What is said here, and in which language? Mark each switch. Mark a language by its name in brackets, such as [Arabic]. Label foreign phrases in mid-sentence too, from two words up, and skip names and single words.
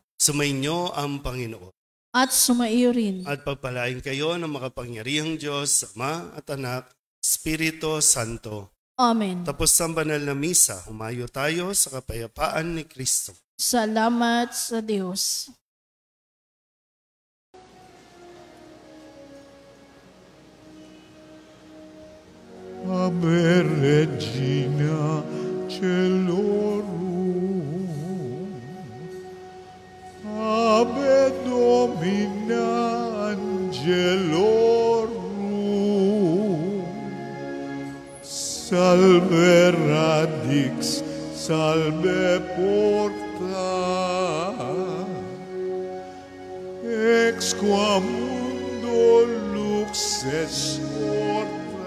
[Filipino] Sumainyo ang Panginoon. At sumaiyo rin. At pagpalain kayo ng makapangyarihang Diyos, Ama at Anak, Espiritu Santo. Amen. Tapos ang banal na misa, humayo tayo sa kapayapaan ni Kristo. Salamat sa Diyos. [Latin] Ave Regina Celorum, Ave Domina Angelorum, Salve Radix, Salve Porta, Ex qua mundo luxes orta,